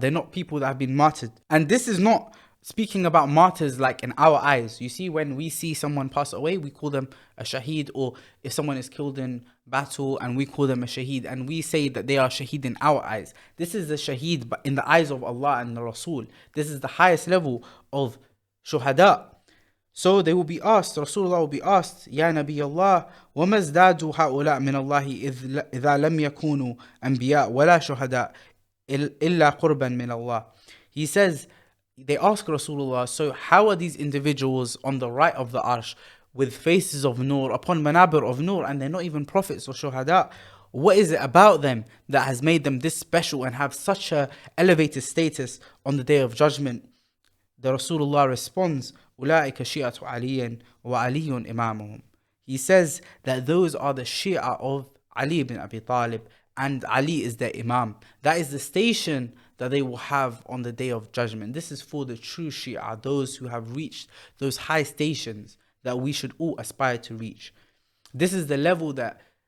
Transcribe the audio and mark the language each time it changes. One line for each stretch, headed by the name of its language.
English: They're not people that have been martyred. And this is not speaking about martyrs like in our eyes. You see, when we see someone pass away, we call them a shaheed, or if someone is killed in battle and we call them a shaheed, and we say that they are shaheed in our eyes. This is the shaheed, but in the eyes of Allah and the Rasul, this is the highest level of shuhada. So they will be asked,
Arabic: Rasulullah will be asked, Ya Nabi Allah, وَمَا ازْدَادُوا هَؤُلَاء مِنَ اللَّهِ إِذَا لَمْ يَكُونُوا أَنْبِيَاء وَلَا شُهَدَاء إِلَّا قُرْبًا مِنَ اللَّهِ.
English: He says, they ask Rasulullah, so how are these individuals on the right of the Arsh with faces of nur, upon manabir of nur, and they're not even prophets or shuhada? What is it about them that has made them this special and have such a elevated status on the day of judgment? The Rasulullah responds,
Arabic: أُولَٰئِكَ شِيَةُ عَلِيٍّ وَعَلِيٌّ إِمَامُهُمْ.
English: He says that those are the Shia of Ali ibn Abi Talib, and Ali is their Imam. That is the station that they will have on the day of judgment. This is for the true Shia, those who have reached those high stations that we should all aspire to reach. This is the level that